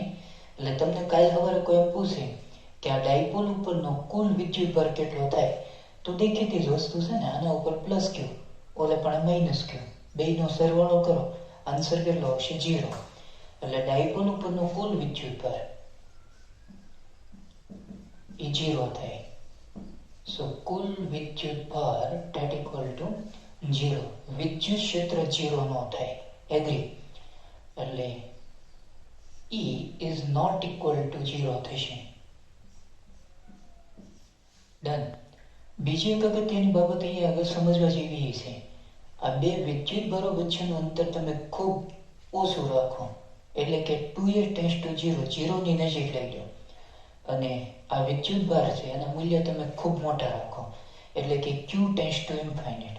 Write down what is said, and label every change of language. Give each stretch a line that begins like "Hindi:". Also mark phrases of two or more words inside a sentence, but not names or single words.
Gujarati: એટલે તમને કાલ સવારે કોઈ એમ પૂછે કે આ ડાયપોલ ઉપરનો કુલ વિદ્યુત ભાર કેટલો થાય, તો દેખીતી જ વસ્તુ છે ને, આના ઉપર
English: plus q,
Gujarati: ઓલે પણ
English: minus q,
Gujarati: બેયનો સરવાળો કરો, આન્સર કેટલો આવશે? 0. એટલે ડાયપોલ ઉપરનો કુલ વિદ્યુત ભાર એ 0 થાય. સો કુલ વિદ્યુત ભાર
English: that equal to
Gujarati: 0. વિદ્યુત ક્ષેત્ર 0 ન થાય. એગ્રી? એટલે E
English: is not equal to
Gujarati: 0 થશે. ડન. બીજી એક અગત્યની બાબત અહીંયા આગળ સમજવા જેવી છે. આ બે વિદ્યુત ભારો વચ્ચેનું અંતર તમે ખૂબ ઓછું રાખો, એટલે કે 2a
English: tends to
Gujarati: 0, 0 ની નજીક લઈ લો, અને આ વિદ્યુત ભાર છે એના મૂલ્ય તમે ખૂબ મોટા રાખો, એટલે કે q
English: tends to infinite.